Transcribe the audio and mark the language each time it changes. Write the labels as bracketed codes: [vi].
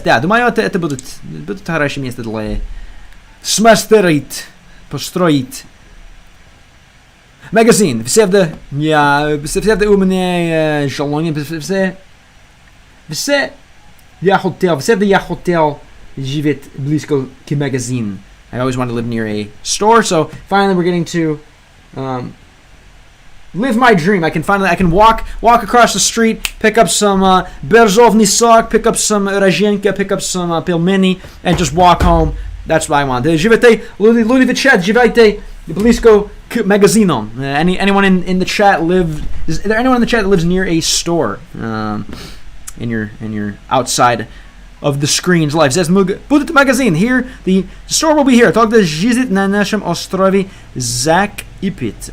[ru] Да, думаю, это будет хорошее место для смастерить, построить. Магазин. Все у меня желание. Все я хотел жить близко к магазин. [en] I always wanted to live near a store, so finally we're getting to live my dream. I can walk across the street, pick up some berzovny sok, pick up some rozhenka, pick up some pelmeni, and just walk home. That's what I want. [ru] Живете, люди в чат, живете близко к магазином. [en] Anyone in the chat is there anyone in the chat that lives near a store? In your outside of the screen's life. [ru] Здесь будет магазин. [en] Here, the store will be here. [ru] Тогда жизнь на нашем острове закипит.